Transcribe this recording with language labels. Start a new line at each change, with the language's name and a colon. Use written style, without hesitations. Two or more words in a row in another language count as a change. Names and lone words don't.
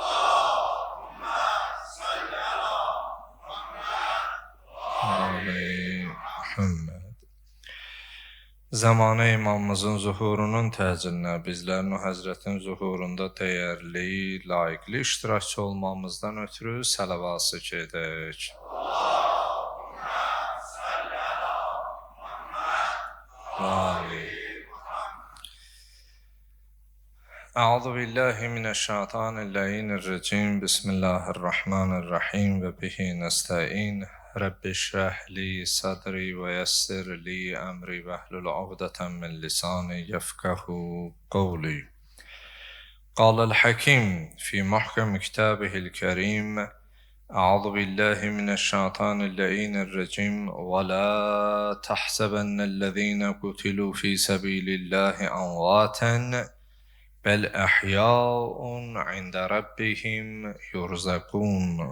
Azerbaijani: Muhammed. Zamanı imamımızın zuhurunun təcillinə, bizlərin o həzrətin zuhurunda dəyərli, layiqli iştirakçı olmamızdan ötürü səlavası gedək.
Arabic: أعوذ بالله من الشيطان الرجيم. بسم الله الرحمن الرحيم وبه نستعين. رب اشرح لي صدري ويسر لي أمري واحلل عقدة من لساني يفقهوا قولي. قال الحكيم في محكم كتابه الكريم. أعوذ بالله من الشيطان الرجيم ولا تحسبن الذين قتلوا في سبيل الله أمواتا بل أحياء عند ربهم يرزقون.